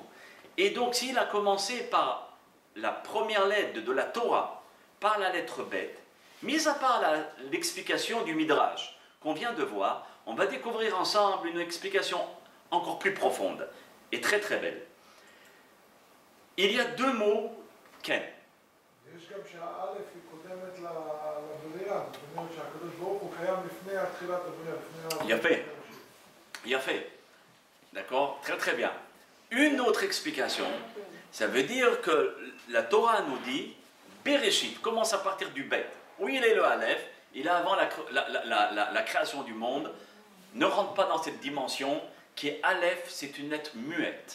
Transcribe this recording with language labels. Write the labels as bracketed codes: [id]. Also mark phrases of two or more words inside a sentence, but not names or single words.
[fr] Et donc s'il a commencé par la première lettre de la Torah, par la lettre bête, mis à part l'explication du Midrash qu'on vient de voir, on va découvrir ensemble une explication encore plus profonde et très très belle. Il y a deux mots, Ken. [he] יש גם שהאלף היא קודמת לבריאה, זאת אומרת שהקדוש ברוך הוא קיים לפני תחילת הבריאה, [fr] Il a fait. D'accord? Très très bien. Une autre explication, ça veut dire que la Torah nous dit, Bereshit commence à partir du bête. Où il est le Aleph, il est avant la création du monde, ne rentre pas dans cette dimension qui est Aleph, c'est une lettre muette.